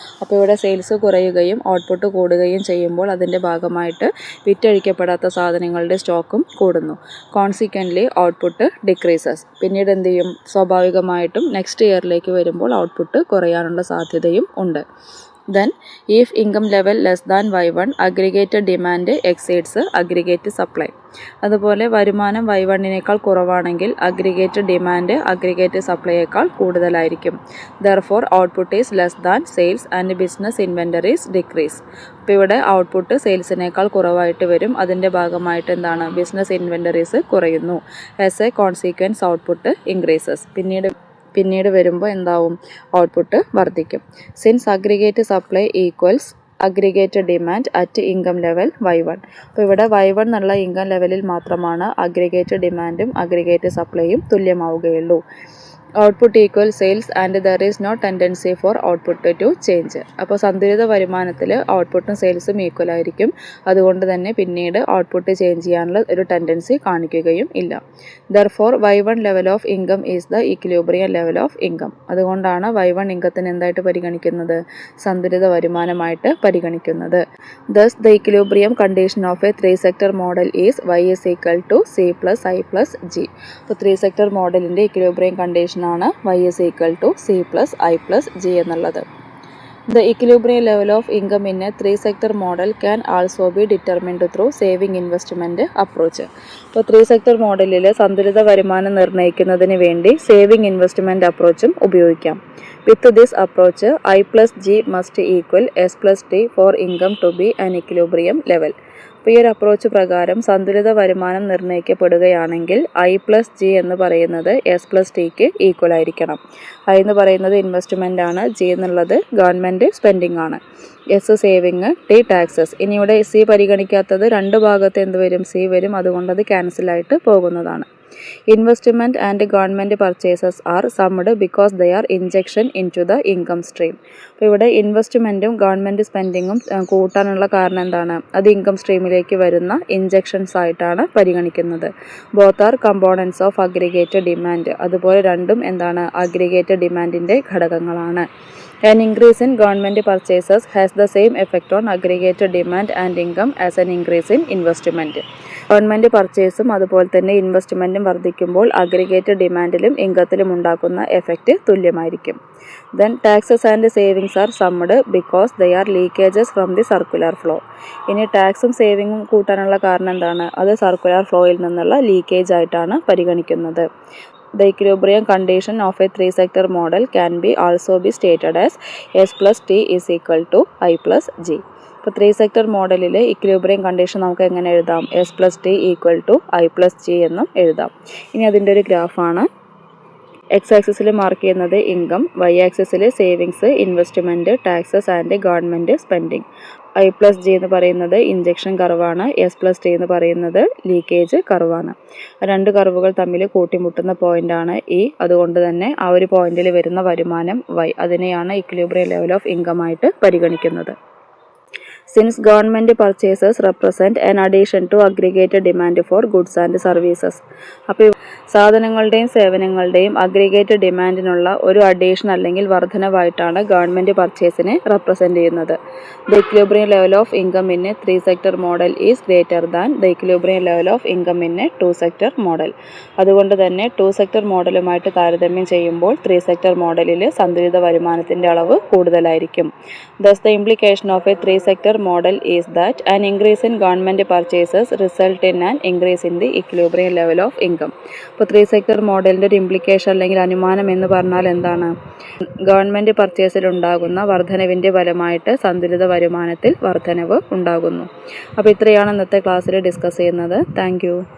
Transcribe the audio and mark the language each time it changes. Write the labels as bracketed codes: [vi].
[ml] അപ്പോൾ ഇവിടെ സെയിൽസ് കുറയുകയും ഔട്ട്പുട്ട് കൂടുകയും ചെയ്യുമ്പോൾ അതിൻ്റെ ഭാഗമായിട്ട് വിറ്റഴിക്കപ്പെടാത്ത സാധനങ്ങളുടെ സ്റ്റോക്കും കൂടുന്നു. [en] Consequently output decreases. [ml] പിന്നീട് എന്ത് ചെയ്യും? സ്വാഭാവികമായിട്ടും നെക്സ്റ്റ് ഇയറിലേക്ക് വരുമ്പോൾ ഔട്ട്പുട്ട് കുറയാനുള്ള സാധ്യതയും ഉണ്ട്. [en] Then, if income level less than Y1, aggregate demand exceeds aggregate supply. [ml] അതുപോലെ വരുമാനം Y1നേക്കാൾ കുറവാണെങ്കിൽ അഗ്രിഗേറ്റ് ഡിമാൻഡ് അഗ്രിഗേറ്റ് സപ്ലൈയേക്കാൾ കൂടുതലായിരിക്കും. [en] Therefore, output is less than sales and business inventories decrease. [ml] അപ്പോൾ ഇവിടെ ഔട്ട്പുട്ട് സെയിൽസിനേക്കാൾ കുറവായിട്ട് വരും. അതിൻ്റെ ഭാഗമായിട്ട് എന്താണ്? ബിസിനസ് ഇൻവെൻ്ററീസ് കുറയുന്നു. [en] As a consequence, output increases. [ml] പിന്നീട് വരുമ്പോൾ എന്താവും? ഔട്ട്പുട്ട് വർദ്ധിക്കും. [en] Since aggregate supply equals aggregate demand at income level Y1. [ml] അപ്പോൾ ഇവിടെ Y1 എന്നുള്ള ഇൻകം ലെവലിൽ മാത്രമാണ് അഗ്രിഗേറ്റ് ഡിമാൻഡും aggregate സപ്ലൈയും തുല്യമാവുകയുള്ളൂ. [en] Output equal sales and there is no tendency for output to change. [ml] അപ്പോൾ സന്തുലിത വരുമാനത്തിൽ ഔട്ട്പുട്ടും സെയിൽസും ഈക്വൽ ആയിരിക്കും. അതുകൊണ്ട് തന്നെ പിന്നീട് ഔട്ട്പുട്ട് ചേഞ്ച് ചെയ്യാനുള്ള ഒരു ടെൻഡൻസി കാണിക്കുകയും ഇല്ല. [en] Therefore Y1 level of income is the equilibrium level of income. [ml] അതുകൊണ്ടാണ് Y1 ഇൻകത്തിന് എന്തായിട്ട് പരിഗണിക്കുന്നത്? സന്തുലിത വരുമാനമായിട്ട് പരിഗണിക്കുന്നത്. [en] Thus the equilibrium condition of a 3 sector model is Y is equal to C plus I plus G. [ml] അപ്പോൾ 3 sector മോഡലിൻ്റെ equilibrium condition ആണ് [en] Y is equal to C plus I plus G [ml] എന്നുള്ളത്. [en] The equilibrium level of income in a 3 sector model can also be determined through saving investment approach. [ml] അപ്പോൾ 3 sector മോഡലിൽ സന്തുലിത വരുമാനം നിർണ്ണയിക്കുന്നതിന് വേണ്ടി saving investment അപ്രോച്ചും ഉപയോഗിക്കാം. [en] With this approach, I plus G must equal S plus T for income to be an equilibrium level. [ml] അപ്പോൾ ഈ ഒരു approach പ്രകാരം സന്തുലിത വരുമാനം നിർണ്ണയിക്കപ്പെടുകയാണെങ്കിൽ [en] I plus G [ml] എന്ന് പറയുന്നത് [en] S plus T [ml] ക്ക് ഈക്വൽ ആയിരിക്കണം. I എന്ന് പറയുന്നത് ഇൻവെസ്റ്റ്മെൻ്റ് ആണ്, G എന്നുള്ളത് ഗവൺമെൻറ് സ്പെൻഡിങ് ആണ്, S സേവിങ്, T ടാക്സസ്. ഇനി ഇവിടെ C പരിഗണിക്കാത്തത് രണ്ട് ഭാഗത്ത് എന്ത് വരും? C വരും. അതുകൊണ്ട് അത് ക്യാൻസലായിട്ട് പോകുന്നതാണ്. [en] Investment and government purchases are summed because they are injection into the income stream. [ml] അപ്പോൾ ഇവിടെ ഇൻവെസ്റ്റ്മെൻറ്റും ഗവൺമെൻറ് സ്പെൻഡിങ്ങും കൂട്ടാനുള്ള കാരണം എന്താണ്? അത് ഇൻകം സ്ട്രീമിലേക്ക് വരുന്ന ഇൻജെക്ഷൻസ് ആയിട്ടാണ് പരിഗണിക്കുന്നത്. [en] Both are components of aggregated demand. [ml] അതുപോലെ രണ്ടും എന്താണ്? അഗ്രിഗേറ്റഡ് ഡിമാൻഡിൻ്റെ ഘടകങ്ങളാണ്. [en] An increase in government purchases has the same effect on aggregated demand and income as an increase in investment. [ml] Government പർച്ചേസും അതുപോലെ തന്നെ ഇൻവെസ്റ്റ്മെൻറ്റും വർദ്ധിക്കുമ്പോൾ അഗ്രിഗേറ്റഡ് ഡിമാൻഡിലും ഇൻകത്തിലും ഉണ്ടാക്കുന്ന എഫക്റ്റ് തുല്യമായിരിക്കും. [en] Then taxes and savings are summed because they are leakages from the circular flow. [ml] ഇനി ടാക്സും സേവിങ്ങും കൂട്ടാനുള്ള കാരണം എന്താണ്? അത് സർക്കുലർ ഫ്ലോയിൽ നിന്നുള്ള ലീക്കേജ് ആയിട്ടാണ് പരിഗണിക്കുന്നത്. [en] The equilibrium condition of a 3 sector model can be also be stated as S plus T is equal to I plus G. [ml] ഇപ്പോൾ 3 സെക്ടർ മോഡലിൽ ഇക്വിലിബ്രിയം കണ്ടീഷൻ നമുക്ക് എങ്ങനെ എഴുതാം? [en] S plus T equal to I plus G [ml] എന്നും എഴുതാം. ഇനി അതിൻ്റെ ഒരു ഗ്രാഫാണ്. എക്സ് ആക്സിസിൽ മാർക്ക് ചെയ്യുന്നത് ഇൻകം, വൈ ആക്സിസിൽ savings, investment, taxes and government spending. I plus G എന്ന് പറയുന്നത് ഇഞ്ചക്ഷൻ കർവാണ്, S plus T എന്ന് പറയുന്നത് ലീക്കേജ് കർവാണ്. രണ്ട് കർവുകൾ തമ്മിൽ കൂട്ടിമുട്ടുന്ന പോയിൻ്റാണ് E. അതുകൊണ്ട് തന്നെ ആ ഒരു പോയിന്റിൽ വരുന്ന വരുമാനം Y. അതിനെയാണ് ഇക്വിലിബ്രിയം ലെവൽ ഓഫ് ഇൻകം ആയിട്ട് പരിഗണിക്കുന്നത്. [en] Since government purchases represent an addition to aggregated demand for goods and services. [ml] അപ്പോൾ സാധനങ്ങളുടെയും സേവനങ്ങളുടെയും അഗ്രിഗേറ്റഡ് ഡിമാൻഡിനുള്ള ഒരു അഡീഷൻ അല്ലെങ്കിൽ വർധനവായിട്ടാണ് ഗവൺമെൻറ് പർച്ചേസിനെ റെപ്രസെൻ്റ് ചെയ്യുന്നത്. [en] The equilibrium level of income in a 3 sector model is greater than the equilibrium level of income in a 2 sector model. [ml] അതുകൊണ്ട് തന്നെ 2 sector മോഡലുമായിട്ട് താരതമ്യം ചെയ്യുമ്പോൾ 3 sector മോഡലിൽ സന്തുലിത വരുമാനത്തിൻ്റെ അളവ് കൂടുതലായിരിക്കും. [en] Thus the implication of a 3 sector model is that an increase in government purchases result in an increase in the equilibrium level of income. [ml] അപ്പോൾ 3 സെക്ടർ മോഡലിൻ്റെ ഒരു ഇംപ്ലിക്കേഷൻ അല്ലെങ്കിൽ അനുമാനം എന്ന് പറഞ്ഞാൽ എന്താണ്? ഗവൺമെൻറ് പർച്ചേസിൽ ഉണ്ടാകുന്ന വർധനവിൻ്റെ ഫലമായിട്ട് സന്തുലിത വരുമാനത്തിൽ വർധനവ് ഉണ്ടാകുന്നു. അപ്പോൾ ഇത്രയാണ് ഇന്നത്തെ ക്ലാസ്സിൽ ഡിസ്കസ് ചെയ്യുന്നത്. താങ്ക്